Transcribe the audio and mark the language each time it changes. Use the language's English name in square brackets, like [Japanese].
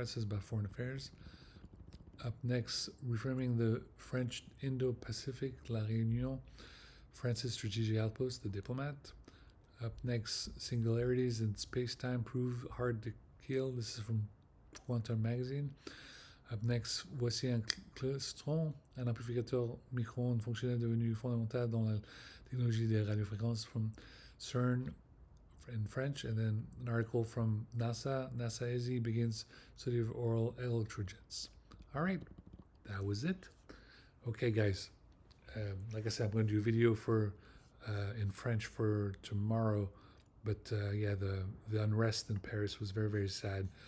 [English] This is by Foreign Affairs. Up next, reframing the French Indo-Pacific, La Réunion, France's strategic outpost, The Diplomat. Up next, singularities in space-time prove hard to kill. This is from Quantum Magazine. Up next, [French] voici un claustron, un amplificateur micro-ondes fonctionnel devenu fondamental dans la technologie des radiofréquences, [English] from CERN in French. And then an article from NASA. NASA ESI begins study of oral electrojets. All right, that was it. Okay, guys. Like I said, I'm going to do a video for in French for tomorrow. But yeah, the unrest in Paris was very, very sad.